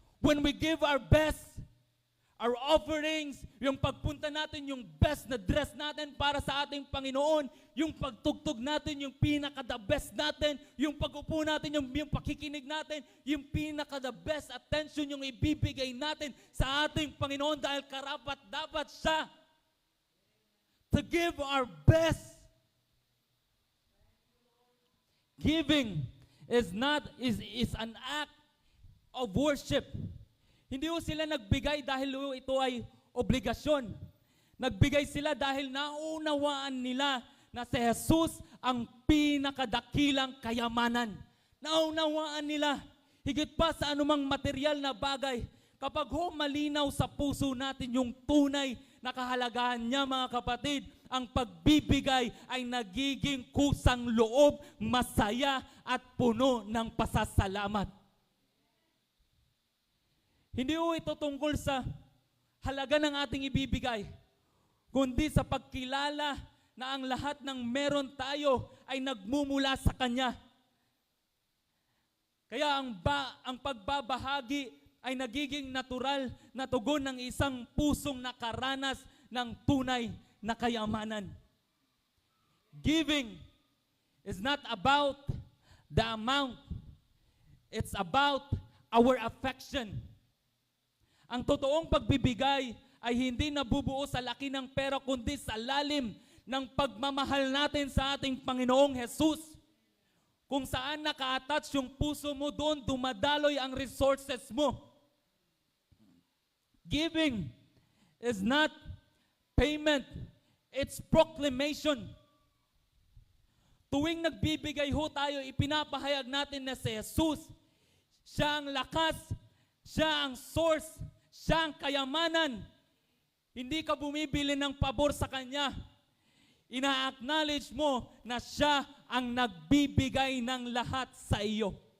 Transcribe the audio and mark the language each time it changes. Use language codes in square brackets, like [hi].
[en] When we give our best, our offerings, [tl] yung pagpunta natin, yung best na dress natin para sa ating Panginoon, yung pagtugtog natin, yung pinaka-the best natin, yung pag-upo natin, yung pakikinig natin, yung pinaka-the best attention yung ibibigay natin sa ating Panginoon dahil karapat-dapat siya [en] to give our best. Giving is an act of worship. [tl] Hindi ho sila nagbigay dahil ito ay obligasyon. Nagbigay sila dahil naunawaan nila na si Jesus ang pinakadakilang kayamanan. Naunawaan nila, higit pa sa anumang material na bagay, kapag ho malinaw sa puso natin yung tunay na kahalagahan niya, mga kapatid, ang pagbibigay ay nagiging kusang loob, masaya at puno ng pasasalamat. Hindi ho ito tungkol sa halaga ng ating ibibigay, kundi sa pagkilala na ang lahat ng meron tayo ay nagmumula sa Kanya. Kaya ang pagbabahagi ay nagiging natural na tugon ng isang pusong nakaranas ng tunay na kayamanan. [en] Giving is not about the amount. It's about our affection. [tl] Ang totoong pagbibigay ay hindi nabubuo sa laki ng pera kundi sa lalim ng pagmamahal natin sa ating Panginoong Jesus. Kung saan naka-attach yung puso mo, doon dumadaloy ang resources mo. [en] Giving is not payment, it's proclamation. [tl] Tuwing nagbibigay ho tayo, ipinapahayag natin na si Jesus, siya ang lakas, siya ang source, siya ang kayamanan. Hindi ka bumibili ng pabor sa Kanya. Ina-acknowledge mo na siya ang nagbibigay ng lahat sa iyo.